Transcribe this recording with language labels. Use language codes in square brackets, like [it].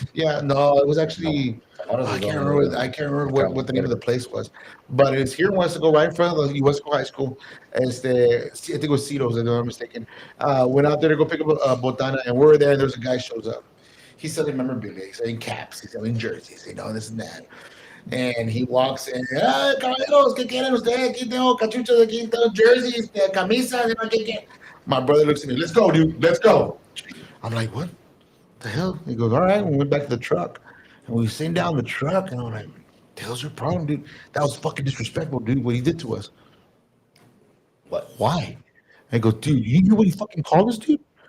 [en] Yeah, no, it was actually I can't remember what the name of the place was, but it's here in Westaco, right in front of the Westaco High School. I think it was Cito's, if I'm not mistaken. Went out there to go pick up a botana, and we're there, and there's a guy shows up. He's selling memorabilia, he's selling caps, he's selling jerseys, this and that. And he walks in, [es] caballeros, ¿qué quieren ustedes? Aquí tengo cachuchos, aquí tengo jerseys, camisas, ¿qué quieren? [en] My brother looks at me, let's go, dude, let's go. I'm like, what the hell? He goes, all right. We went back to the truck, and we sitting down the truck, and I'm like, the hell's your problem, dude? That was fucking disrespectful, dude, what he did to us. What? Why? I go, dude, you knew what he fucking called us, dude?